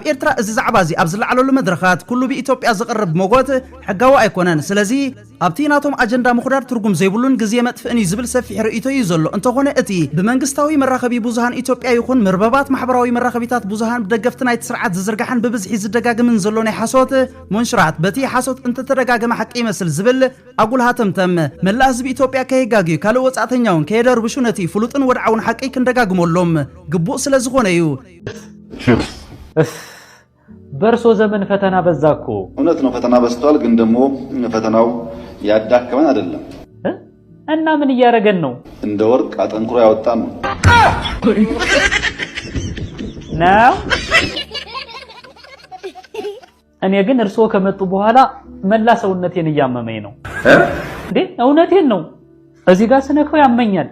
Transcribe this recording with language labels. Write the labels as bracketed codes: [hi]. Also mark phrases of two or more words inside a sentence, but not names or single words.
[ti] ኤርትራ እዚ ዛዕባ እዚ ኣብ ዝለዓለሉ መድረኻት ኩሉ ብኢትዮጵያ ዝቕርብ ሞጎት ሕጋዊ ኣይኮነን ስለዚ ኣብቲ ናቶም ኣጀንዳ ምኹዳር ትርጉም ዘይብሉን ግዜ መጥፍእን ዝብል ሰፊሕ ርእይቶ እዩ ዘሎ እንተኾነ እቲ ብመንግስታዊ መራኸቢ ብዙሃን ኢትዮጵያ ይኹን መርበባት ማሕበራዊ መራኸቢታት ብዙሃን ብደገፍቲ ናይቲ ስርዓት ዝዝርጋሕን ብብዝሒ ዝደጋግምን ዘሎ ናይ ሓሶት መንሽራት በቲ ሓሶት እንተተደጋገመ ሓቂ ይመስል ዝብል ኣጉል ሃተምተም መላእ ህዝቢ ኢትዮጵያ ከይጋግዩ ካልእ ወጻእተኛውን ከየደርብሹ ነቲ ፍሉጥን ወድዓውን ሓቂ ክንደጋግመሎም ግቡእ ስለ ዝኾነ እዩ [am] በርሶ ዘመን ፈተና በዛኩ እውነት ነው ፈተና በዝቷል ግን ደግሞ ፈተናው ያዳከመን አይደለም እና ምን እያረገን ነው እንደ ወርቅ አጠንክሮ ያወጣን ነው እኔ ግን እርሶ ከመጡ በኋላ መላ ሰውነቴን እያመመኝ ነው እንዴ እውነቴን ነው እዚህ ጋር ስነካው ያመኛል